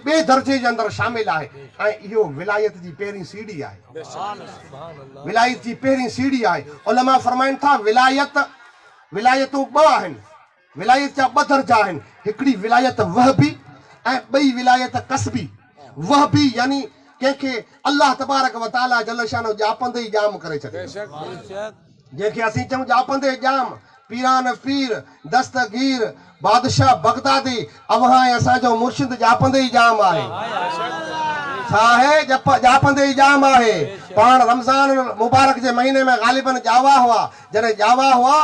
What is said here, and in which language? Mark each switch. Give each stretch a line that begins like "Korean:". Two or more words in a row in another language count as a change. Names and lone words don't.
Sindhi: ॿिए दर्जे जे अंदरि शामिल आहे ऐं इहो विलायत जी पहिरीं सीढ़ी आहे विलायत जी पहिरीं सीढ़ी आहे उलमा फरमाइनि था विलायतूं 2 आहिनि विलायत जा 2 दर्जा आहिनि हिकिड़ी विलायत वहबी ऐं ॿई विलायत कसबी वहबी यानी कंहिंखे
Arabic: الله تبارك و تعالى جل شأنه
Sindhi: ॼापंदे ई ॼाम करे छॾे जंहिंखे असीं चऊं ॼापंदे ॼाम पीरान पीर दस्तगीर बादशाह बगदादी अव्हां असांजो मुर्शिद ॼापंदे ई ॼाम आहे छा आहे ॼापंदे ई ॼाम आहे पाण रमज़ान मुबारक जे महीने में ग़ालिबन ॼावा हुआ जॾहिं ॼावा हुआ